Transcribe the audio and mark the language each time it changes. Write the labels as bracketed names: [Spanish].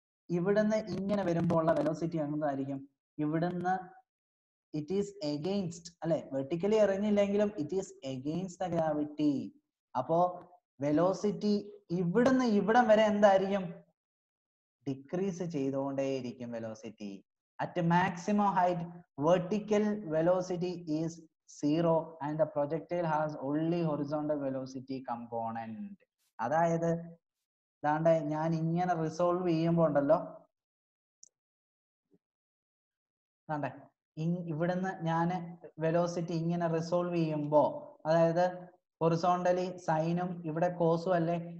[Malayalam] ഇവിടുന്ന് ഇങ്ങനെ വരുമ്പോൾ ഉള്ള വെലോസിറ്റി എന്തായിരിക്കും? ഇവിടുന്ന് [English] it is against, [Malayalam] അല്ലെ? Vertically എറിഞ്ഞില്ലെങ്കിലും [English] It is against the gravity. [Malayalam] അപ്പോ വെലോസിറ്റി ഇവിടുന്ന് ഇവിടം വരെ എന്തായിരിക്കും? Decrease ചെയ്തുകൊണ്ടേയിരിക്കും velocity. [English] At maximum height vertical velocity is 0 and the projectile has only horizontal velocity component. [Malayalam] അതായത് ദാണ്ടെ ഞാൻ ഇങ്ങനെ റിസോൾവ് ചെയ്യുമ്പോൾ ഉണ്ടല്ലോ, ദാണ്ടെ ഇവിടുന്ന് ഞാൻ വെലോസിറ്റി ഇങ്ങനെ റിസോൾവ് ചെയ്യുമ്പോൾ, അതായത് ഹൊറിസോണ്ടലി സൈനും ഇവിടെ കോസും അല്ലേ?